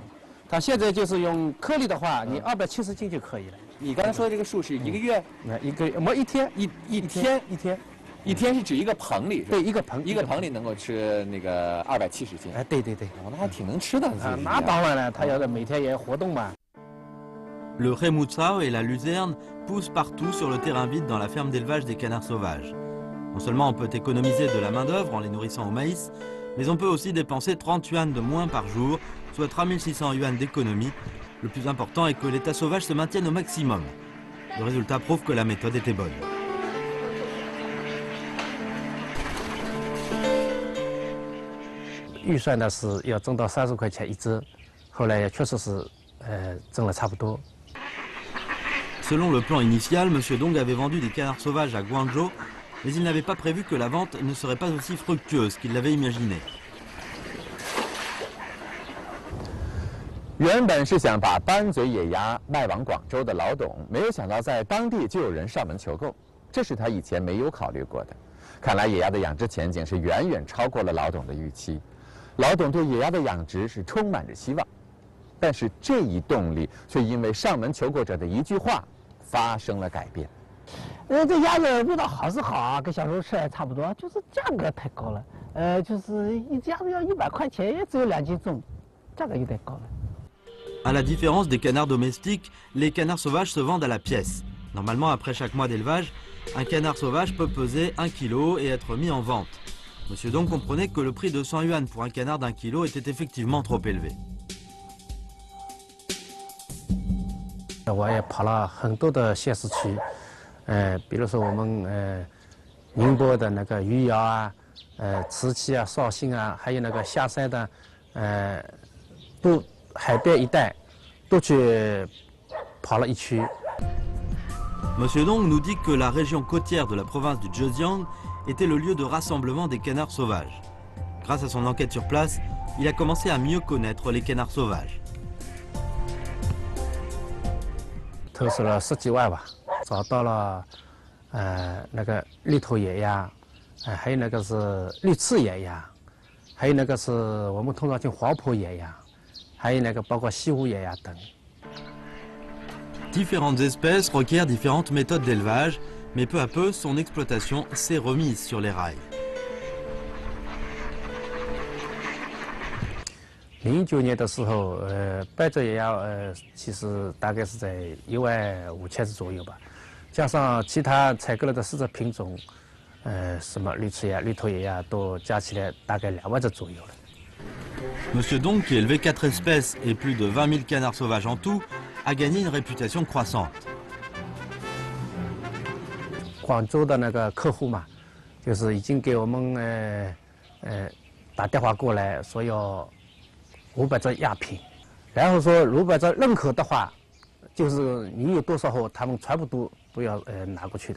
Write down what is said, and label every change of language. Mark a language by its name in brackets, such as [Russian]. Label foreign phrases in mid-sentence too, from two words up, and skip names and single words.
[Chinese] 它现在就是用颗粒的话，你270斤就可以了。你刚才说的这个数是一个月？我一天一天是指一个棚里？对，一个棚里能够吃那个270斤。哎，对，哦，那还挺能吃的。那当然了，它要每天也活动嘛。 [French] Le rémoussao et la luzerne poussent partout sur le terrain vide dans la ferme d'élevage des canards sauvages. Non seulement on peut économiser de la main-d'œuvre en les nourrissant au maïs, mais on peut aussi dépenser 30 yuan de moins par jour, soit 3600 yuan d'économie. Le plus important est que l'état sauvage se maintienne au maximum. Le résultat prouve que la méthode était bonne. [Chinese] 预算呢是要挣到30块钱一只，后来也确实是挣了差不多。 [French] Selon le plan initial, M. Dong avait vendu des canards sauvages à Guangzhou, mais il n'avait pas prévu que la vente ne serait pas aussi fructueuse qu'il l'avait imaginé. [Chinese] 原本是想把斑嘴野鸭卖往广州的老董，没有想到在当地就有人上门求购，这是他以前没有考虑过的。看来野鸭的养殖前景是远远超过了老董的预期。老董对野鸭的养殖是充满着希望，但是这一动力却因为上门求购者的一句话发生了改变。这鸭子味道好是好啊，跟小时候吃还差不多，就是价格太高了。就是一只鸭子要100块钱，也只有2斤重，价格有点高了。 [French] À la différence des canards domestiques, les canards sauvages se vendent à la pièce. Normalement, après chaque mois d'élevage, un canard sauvage peut peser 1 kg et être mis en vente. Monsieur Dong comprenait que le prix de 100 yuan pour un canard d'1 kg était effectivement trop élevé. [Chinese] 我也跑了很多的县市区，比如说我们宁波的那个余姚啊，慈溪啊、绍兴啊，还有那个下山的，都海边一带，都去跑了一区。 [French] Monsieur Dong nous dit que la région côtière de la province du Zhejiang était le lieu de rassemblement des canards sauvages. Grâce à son enquête sur place, il a commencé à mieux connaître les canards sauvages. [Chinese] 投资了10几万吧，找到了那个绿头野鸭，还有那个是绿翅野鸭，还有那个是我们通常叫黄婆野鸭，还有那个包括西湖野鸭等。 [French] Différentes espèces requièrent différentes méthodes d'élevage, mais peu à peu, son exploitation s'est remise sur les rails. [Chinese] 09 年的时候，白嘴野鸭，其实大概是在15000只左右吧，加上其他采购了的4只品种，什么绿翅鸭、绿头野鸭都加起来大概2万只左右了。 [French] Monsieur Dong, qui élevait 4 espèces et plus de 20 000 canards sauvages en tout, a gagné une réputation croissante. [Chinese] 广州的那个客户嘛，就是已经给我们打电话过来说要500只鸭品，然后说500只认可的话，就是你有多少货，他们全部都要拿过去的。